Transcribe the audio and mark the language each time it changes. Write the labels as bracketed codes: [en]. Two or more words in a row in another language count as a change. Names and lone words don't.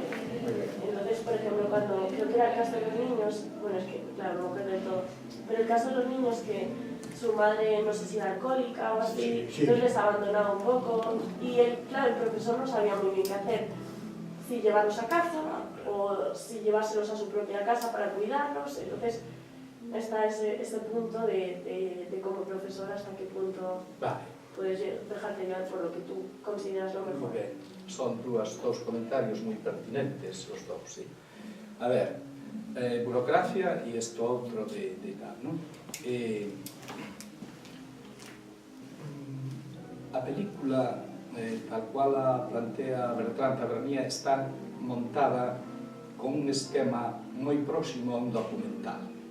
[es] Entonces, por ejemplo, cuando creo que era el caso de los niños, bueno, es que, claro, no creo de todo, pero el caso de los niños que su madre, no sé si era alcohólica o así, entonces les abandonaba un poco, y claro, el profesor no sabía muy bien qué hacer, si llevarlos a casa o si llevárselos a su propia casa para cuidarlos. Entonces está ese punto de como profesor hasta qué punto puedes dejarte llevar por lo que tú consideras lo mejor. Muy bien, [gl] son dous comentarios moi pertinentes os dous, sí. A ver, burocracia e isto outro de tal, non? A película, tal cual a plantea Bertrand Tavernier, está montada con un esquema moi próximo a un documental.